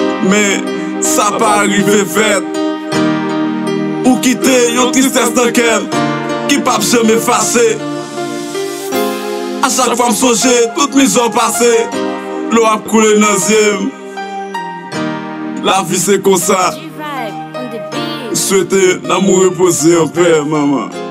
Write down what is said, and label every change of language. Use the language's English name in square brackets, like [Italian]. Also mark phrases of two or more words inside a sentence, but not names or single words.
[Haitian Creole] Men sa pa rive fèt. Ou kite yon tristès nan kè m. Ki p ap janm efase. A chak fwa m sonje, tout mizè pase. Lò ap koule nan zye m. Lavi se konsa. [English] G Vibe on the beat. [Haitian Creole] Swete nan mou repoze an pè, manman.